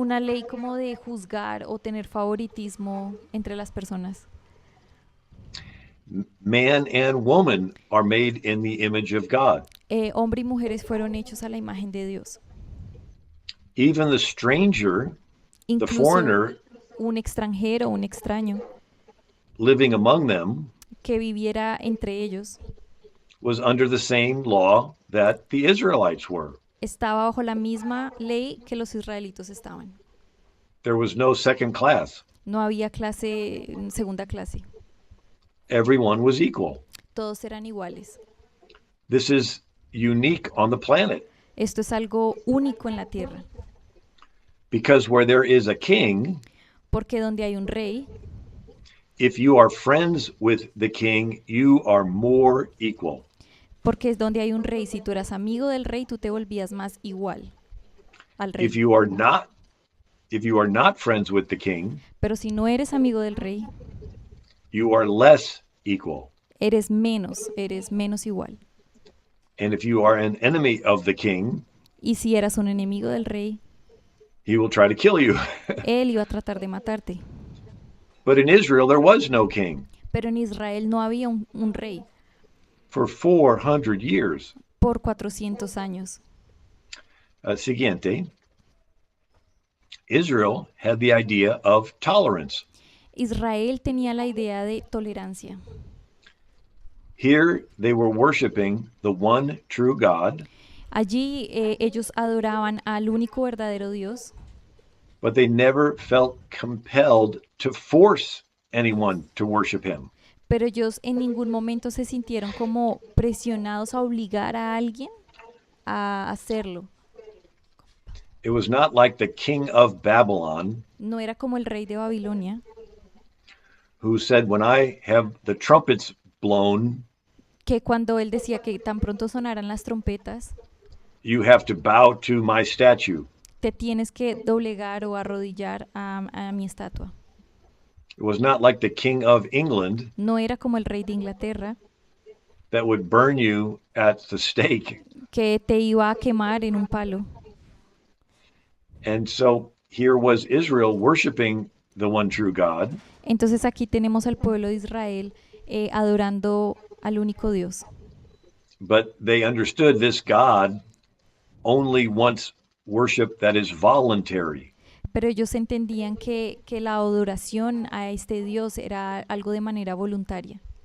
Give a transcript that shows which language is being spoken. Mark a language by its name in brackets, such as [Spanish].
[Spanish] una ley como de juzgar o tener favoritismo entre las personas. [English] Man and woman are made in the image of God. [Spanish] Hombre y mujeres fueron hechos a la imagen de Dios. [English] Even the stranger, the [Spanish] Incluso [English] foreigner [Spanish] un extranjero, un extraño [English] living among them [Spanish] que viviera entre ellos [English] was under the same law that the Israelites were. [Spanish] estaba bajo la misma ley que los israelitos estaban. [English] There was no second class. [Spanish] No había clase, segunda clase. [English] Everyone was equal. [Spanish] Todos eran iguales. [English] This is unique on the planet [Spanish] Esto es algo único en la tierra, [English] because where there is a king, [Spanish] porque donde hay un rey, [English] if you are friends with the king, you are more equal. [Spanish] porque es donde hay un rey, si tú eras amigo del rey, tú te volvías más igual al [English] If [Spanish] rey. [English] you are not if you are not friends with the king, [Spanish] Pero si no eres amigo del rey, [English] you are less equal. [Spanish] eres menos igual. [English] And if you are an enemy of the king, [Spanish] Y si eras un enemigo del rey, [English] he will try to kill you. [Spanish] él iba a tratar de matarte. [English] But in Israel there was no king [Spanish] Pero en Israel no había un rey [English] for 400 years. [Spanish] por 400 años. Siguiente. [English] Israel had the idea of tolerance. [Spanish] Israel tenía la idea de tolerancia. [English] Here they were worshiping the one true God, [Spanish] Allí ellos adoraban al único verdadero Dios, [English] but they never felt compelled to force anyone to worship him. [Spanish] pero ellos en ningún momento se sintieron como presionados a obligar a alguien a hacerlo. [English] It was not like the king of Babylon [Spanish] No era como el rey de Babilonia, [English] who said, when I have the trumpets blown, [Spanish] que cuando él decía que tan pronto sonaran las trompetas, [English] you have to bow to my statue. [Spanish] te tienes que doblegar o arrodillar a mi estatua. [English] It was not like the king of England [Spanish] No era como el rey de Inglaterra, [English] that would burn you at the stake. [Spanish] que te iba a quemar en un palo. [English] And so here was Israel worshiping the one true God, [Spanish] Entonces aquí tenemos al pueblo de Israel adorando al único Dios. [English] but they understood this God only wants worship that is voluntary. [Spanish] Pero ellos entendían que la adoración a este Dios era algo de manera voluntaria.